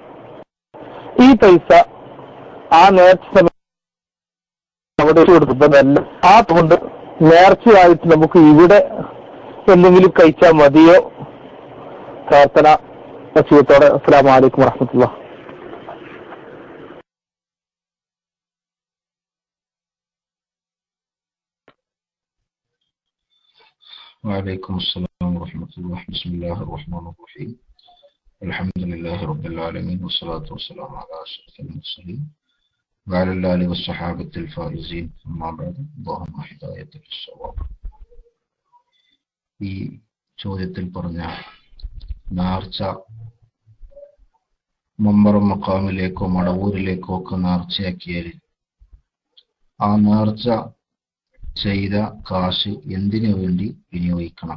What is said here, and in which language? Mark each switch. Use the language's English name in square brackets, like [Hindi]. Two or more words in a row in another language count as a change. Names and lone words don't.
[Malayalam] ഈ പൈസ ആ നേർച്ച അവിടെ കൊടുക്കുന്നതല്ല. ആ കൊണ്ട് നേർച്ചയായിട്ട് നമുക്ക് ഇവിടെ എന്തെങ്കിലും കഴിച്ചാൽ മതിയോ? പ്രാർത്ഥന വസിയത്തോടെ. [Arabic] السلام عليكم ورحمة الله. وعليكم السلام ورحمة الله. بسم الله الرحمن الرحيم. الحمد لله رب العالمين والصلاة والسلام على أشرف المرسلين وعلى الآل والصحابة الفائزين. أما بعد. اللهم هداية للصواب. [Malayalam] ഈ ചോദ്യത്തിൽ പറഞ്ഞ നേർച്ച മമ്പറം മക്കാമിലേക്കോ മടവൂരിലേക്കോ ഒക്കെ നേർച്ചയാക്കിയാൽ ആ നേർച്ച ചെയ്ത കാശ് എന്തിനു വേണ്ടി വിനിയോഗിക്കണം?